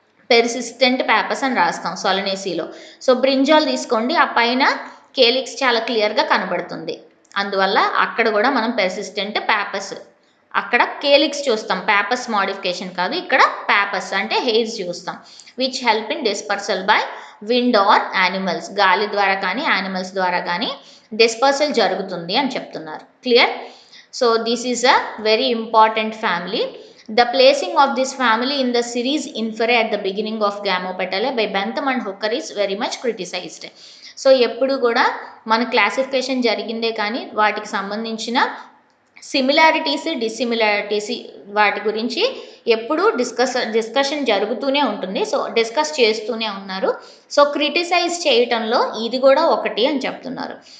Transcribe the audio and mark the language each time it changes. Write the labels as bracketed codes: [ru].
[te] Persistent papers అని రాస్తాం సొలనేసిలో. So brinjal తీసుకోండి, ఆ పైన కేలిక్స్ చాలా క్లియర్గా కనబడుతుంది, అందువల్ల అక్కడ కూడా మనం పెర్సిస్టెంట్ పేపర్స్, అక్కడ కేలిక్స్ చూస్తాం, పేపర్స్ మోడిఫికేషన్ కాదు, ఇక్కడ పేపర్స్ అంటే హెయిర్స్ చూస్తాం. [en] Which help in dispersal by wind or animals. [te] గాలి ద్వారా కానీ యానిమల్స్ ద్వారా కానీ డిస్పర్సల్ జరుగుతుంది అని చెప్తున్నారు. Clear? [en] So this is a very important family. The placing of this family in the series Inferae at the beginning of Gamopetalae by Bentham and Hooker is very much criticized. [te] So ఎప్పుడు కూడా మన classification జరిగిందే కానీ వాటికి సంబంధించిన similarities dissimilarities వాటి గురించి ఎప్పుడు డిస్కషన్ జరుగుతూనే ఉంటుంది. సో డిస్కస్ చేస్తూనే ఉన్నారు. సో క్రిటిసైజ్ చేయటంలో ఇది కూడా ఒకటి అని చెప్తున్నారు.